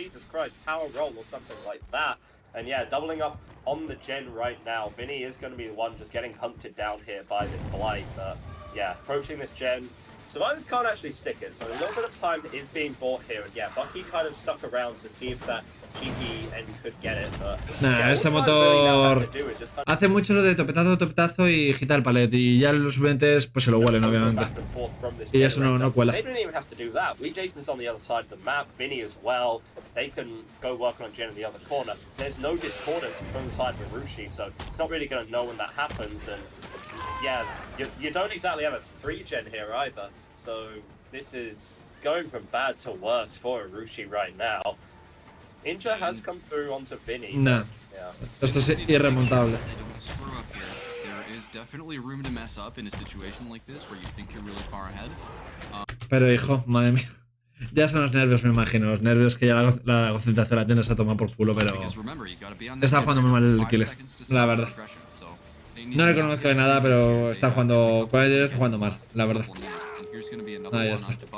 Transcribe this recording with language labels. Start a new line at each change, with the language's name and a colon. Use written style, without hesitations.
English: Jesus Christ, power roll or something like that. And yeah, doubling up on the gen right now. Vinny is going to be the one just getting hunted down here by this Blight. But yeah, approaching this gen. Survivors can't actually stick it, so a little bit of time is being bought here. And yeah, Bucky kind of stuck around to see if that GP and could get it, but
Spanish: nah, ese motor hace mucho lo de topetazo y agita el palet, y ya los suplentes pues se lo huelen obviamente, y eso no cuela.
English: They didn't even have to do that. Jason's on the other side of the map, Vinny as well. They can go work on Jen in the other corner. There's no discordance from the side of Arushi, so it's not really going to know when that happens. And yeah, you don't exactly have a 3-gen here either, so this is going from bad to worse for Arushi right now. Inja has come through onto Vinny. Nah. Yeah.
Spanish: Esto es irremontable.
English: They don't screw up here. There is definitely room to mess up in a situation like this where you think you're really far ahead.
Spanish: Pero hijo, madre mía. Ya son los nervios, me imagino. Los nervios que ya la concentración la tienes a tomar por culo, pero está jugando muy mal el killer, la verdad. No le conozco de nada, pero está jugando con ellos, está jugando mal, la verdad. Ahí ya está.